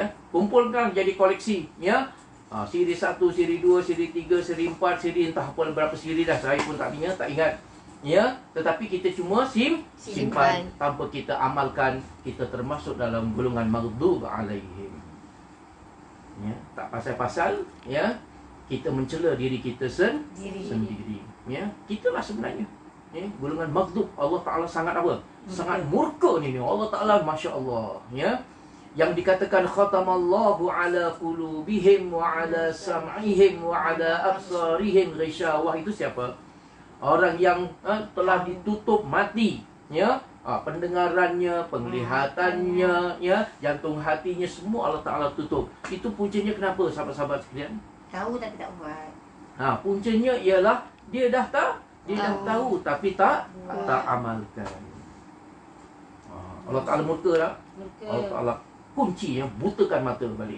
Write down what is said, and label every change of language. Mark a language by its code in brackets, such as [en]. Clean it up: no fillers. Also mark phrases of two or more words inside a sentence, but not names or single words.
[ms] Kumpulkan jadi koleksi, ya. Siri 1, siri 2, siri 3, siri 4, siri entah apa berapa siri dah, saya pun tak ingat, ya. Tetapi kita cuma simpan tanpa kita amalkan, kita termasuk dalam golongan [ar] مغضوب عليهم, [ms] ya. Tak pasal-pasal, ya, kita mencela diri kita sendiri, ya. Kitalah sebenarnya, ya, golongan maghdub. [ar] الله تعالى [ms] sangat apa? Sangat murka ni. [ar] الله تعالى ما شاء الله, ya. Yang dikatakan ختم الله على قلوبهم وعلى سمعهم وعلى أبصارهم غشاوة, [ms] itu siapa? Orang yang telah ditutup mati, ya, pendengarannya, penglihatannya, ya, jantung hatinya, semua [ar] الله تعالى [ms] tutup. Itu puncanya kenapa sahabat-sahabat sekalian? Tahu tapi tak buat. Puncanya ialah dia dah tahu tapi tak amalkan. [ar] الله تعالى [ms] murka tak? [ar] الله تعالى [ms] kunci, yang butakan mata balik.